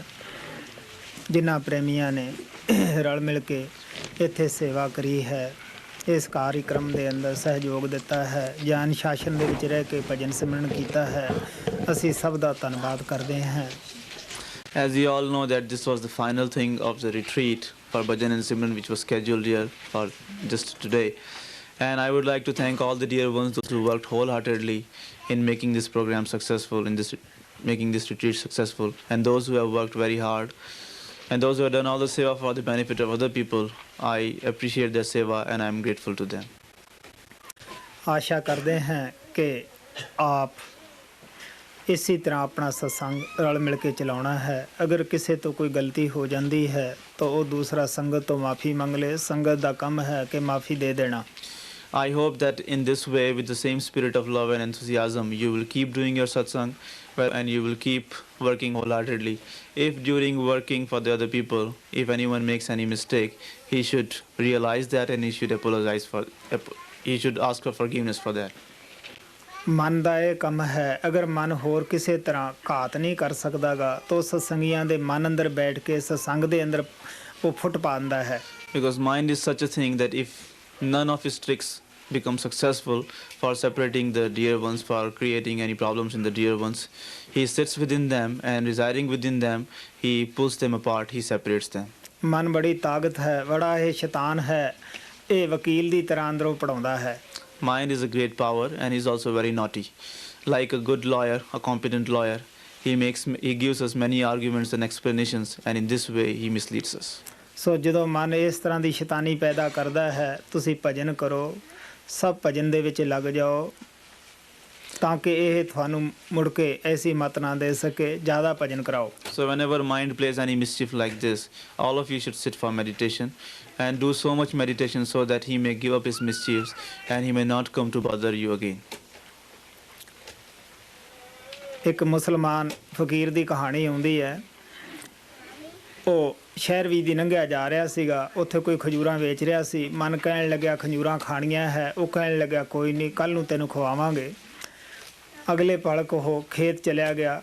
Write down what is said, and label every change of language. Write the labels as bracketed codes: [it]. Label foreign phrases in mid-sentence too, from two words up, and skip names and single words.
[pa] ਜਿਨ੍ਹਾਂ ਪ੍ਰੇਮੀਆਂ ਨੇ ਰਲ ਮਿਲ ਕੇ ਇੱਥੇ ਸੇਵਾ ਕਰੀ ਹੈ, ਇਸ ਕਾਰਿਕ੍ਰਮ ਦੇ ਅੰਦਰ ਸਹਿਯੋਗ ਦਿੱਤਾ ਹੈ, ਜਾਂ ਅਨੁਸ਼ਾਸਨ ਦੇ ਵਿੱਚ ਰਹਿ ਕੇ ਭਜਨ ਸਿਮਰਨ ਕੀਤਾ ਹੈ, ਅਸੀਂ ਸਭ ਦਾ ਧੰਨਵਾਦ ਕਰਦੇ ਹਾਂ। [en] As you all know that this was the final thing of the retreat for Bhajan and Simran, which was scheduled here for just today. And I would like to thank all the dear ones who worked wholeheartedly in making this program successful, making this retreat successful, and those who have worked very hard, and those who have done all the seva for the benefit of other people. I appreciate their seva and I am grateful to them. [hi] आशा करते हैं कि आप [pa] ਇਸੇ ਤਰ੍ਹਾਂ ਆਪਣਾ ਸਤਸੰਗ ਰਲ ਮਿਲ ਕੇ ਚਲਾਉਣਾ ਹੈ। ਅਗਰ ਕਿਸੇ ਤੋਂ ਕੋਈ ਗਲਤੀ ਹੋ ਜਾਂਦੀ ਹੈ ਤਾਂ ਉਹ ਦੂਸਰਾ ਸੰਗਤ ਤੋਂ ਮਾਫੀ ਮੰਗ ਲੇ। ਸੰਗਤ ਦਾ ਕੰਮ ਹੈ ਕਿ ਮਾਫੀ ਦੇ ਦੇਣਾ। [en] I hope that in this way, with the same spirit of love and enthusiasm, you will keep doing your satsang and you will keep working wholeheartedly. If during working for the other people, if anyone makes any mistake, he should realize that and he should he should ask for forgiveness for that. [pa] ਮਨ ਦਾ ਇਹ ਕੰਮ ਹੈ, ਅਗਰ ਮਨ ਹੋਰ ਕਿਸੇ ਤਰ੍ਹਾਂ ਘਾਤ ਨਹੀਂ ਕਰ ਸਕਦਾਗਾ ਤਾਂ ਸਤਸੰਗੀਆਂ ਦੇ ਮਨ ਅੰਦਰ ਬੈਠ ਕੇ ਸਤਸੰਗ ਦੇ ਅੰਦਰ ਉਹ ਫੁੱਟ ਪਾਉਂਦਾ ਹੈ। [en] Because mind is such a thing that if none of his tricks become successful for separating the dear ones, for creating any problems in the dear ones, he sits within them and residing within them, he pulls them apart, he separates them. [pa] ਮਨ ਬੜੀ ਤਾਕਤ ਹੈ, ਬੜਾ ਇਹ ਸ਼ੈਤਾਨ ਹੈ, ਇਹ ਵਕੀਲ ਦੀ ਤਰ੍ਹਾਂ ਅੰਦਰੋਂ ਪੜਾਉਂਦਾ ਹੈ। [en] Mind is a great power and is also very naughty. Like a good lawyer, a competent lawyer, he gives us many arguments and explanations, and in this way he misleads us. [pa] ਸੋ ਜਦੋਂ ਮਨ ਇਸ ਤਰ੍ਹਾਂ ਦੀ ਸ਼ੈਤਾਨੀ ਪੈਦਾ ਕਰਦਾ ਹੈ, ਤੁਸੀਂ ਭਜਨ ਕਰੋ, ਸਭ ਭਜਨ ਦੇ ਵਿੱਚ ਲੱਗ ਜਾਓ ਤਾਂ ਕਿ ਇਹ ਤੁਹਾਨੂੰ ਮੁੜ ਕੇ ਐਸੀ ਮਤ ਨਾ ਦੇ ਸਕੇ। ਜ਼ਿਆਦਾ ਭਜਨ ਕਰਾਓ। [en] So whenever mind plays any mischief like this, all of you should sit for meditation and do so much meditation so that he may give up his mischiefs and he may not come to bother you again. [pa] ਇੱਕ ਮੁਸਲਮਾਨ ਫਕੀਰ ਦੀ ਕਹਾਣੀ ਆਉਂਦੀ ਹੈ। ਉਹ ਸ਼ਹਿਰ ਵੀ ਦੀ ਲੰਘਿਆ ਜਾ ਰਿਹਾ ਸੀਗਾ, ਉੱਥੇ ਕੋਈ ਖਜੂਰਾਂ ਵੇਚ ਰਿਹਾ ਸੀ। ਮਨ ਕਹਿਣ ਲੱਗਿਆ ਖਜੂਰਾਂ ਖਾਣੀਆਂ ਹੈ। ਉਹ ਕਹਿਣ ਲੱਗਿਆ ਕੋਈ ਨਹੀਂ, ਕੱਲ੍ਹ ਨੂੰ ਤੈਨੂੰ ਖਵਾਵਾਂਗੇ। ਅਗਲੇ ਪਲਕ ਉਹ ਖੇਤ ਚਲਿਆ ਗਿਆ।